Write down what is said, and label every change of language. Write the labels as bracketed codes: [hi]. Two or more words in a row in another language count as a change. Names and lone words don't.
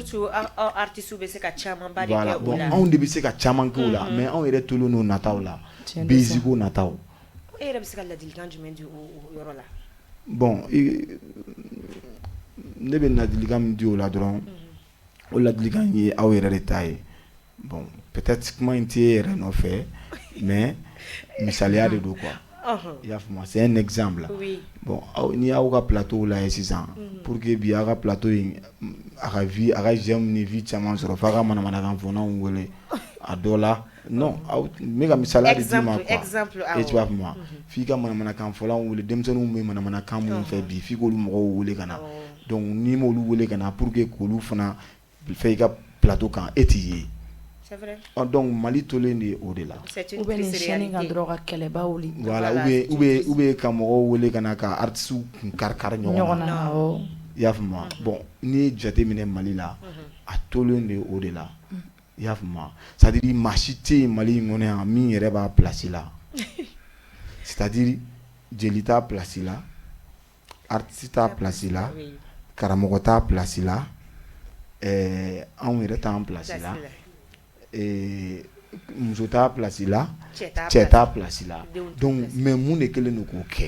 [bm] surtout aw artistes bɛ se ka caman ba de kɛ o la anw de bɛ se ka caman kɛ o la mais anw yɛrɛ tolen n'o nataw la basic ko nataw e yɛrɛ bɛ se ka ladilikan jumɛn di o yɔrɔ la bon ne bɛ ladilikan min di o la dɔrɔn o ladilikan ye aw yɛrɛ de ta ye bon peut-être kuma in tɛ e yɛrɛ nɔfɛ [fr] mais misaliya [bm] de don quoi i y'a faamu [fr] c'est un exemple [bm] bon ni y'aw ka plateau la ye sisan [fr] pour que [bm] bi aw ka plateau in a ka vie a ka j'aime ni vie caman sɔrɔ f'a ka manamanakan fɔnaw wele a dɔ la non n bɛ ka misaliya de d'i ma quoi e tu b'a faamu f'i ka manamanakan fɔlaw wele denmisɛnninw bɛ manamanakan minnu fɛ bi f'i k'olu mɔgɔw wele ka na donc n'i m'olu wele ka na [fr] pour que [bm] k'olu fana fɛ i ka plateau kan e t'i ye donc Mali tolen de o de la [fr] ou bien [bm] ni chaîne kan dɔrɔn ka kɛlɛba wuli voilà [fr] ou bien [bm] ka mɔgɔw wele ka na ka artistes kun kari ɲɔgɔn na i y'a faamu bon n'i ye jateminɛ Mali la a tolen de o de la i y'a faamu [fr] c'est à dire [bm] maa si tɛ yen Mali in kɔnɔ yan min yɛrɛ b'a place la [fr] c'est à dire [bm] jeli t'a place la artiste t'a place la karamɔgɔ t'a place la anw yɛrɛ t'an place la muso t'a place la cɛ t'a place la [fr] donc mais [bm] mun de kɛlen don k'o kɛ